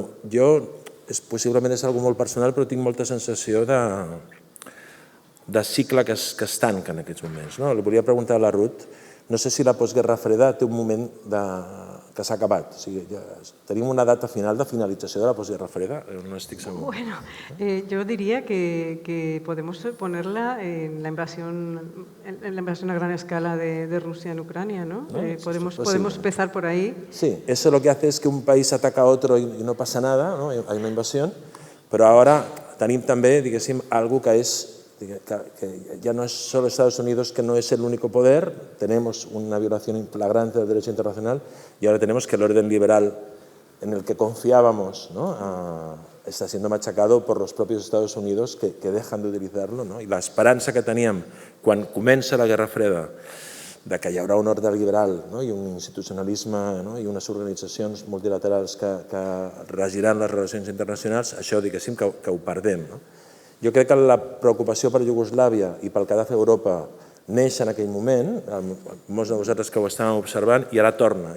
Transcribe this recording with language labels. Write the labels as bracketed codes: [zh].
[ca] Jo, possiblement és una molt personal, però tinc molta sensació de cicle que es tanca en aquests moments. Li volia preguntar a la Ruth, no sé si la postguerra freda té un moment que s'ha acabat. Tenim una data final de finalització de la postguerra freda? No estic segur. [es] Bueno, yo diría que podemos ponerla en la invasión a gran escala de Rusia en Ucrania, ¿no? Podemos empezar por ahí. Sí, eso lo que hace es que un país ataca a otro y no pasa nada, ¿no? Hay una invasión, pero ahora [ca] tenim també, diguéssim, [es] algo que es que ya no es solo Estados Unidos, que no es el único poder, tenemos una violación flagrante del derecho internacional y ahora tenemos que el orden liberal en el que confiábamos está siendo machacado por los propios Estados Unidos que dejan de utilizarlo. [ca] Y la esperança que teníem quan comença la Guerra Freda de que hi haurà un ordre liberal i un institucionalisme i unes organitzacions multilaterals que regiran les relacions internacionals, això diguéssim que ho perdem. Jo crec que la preocupació per Iugoslàvia i pel que ha de fer Europa neix en aquell moment, molts de vosaltres que ho estàvem observant, i ara torna.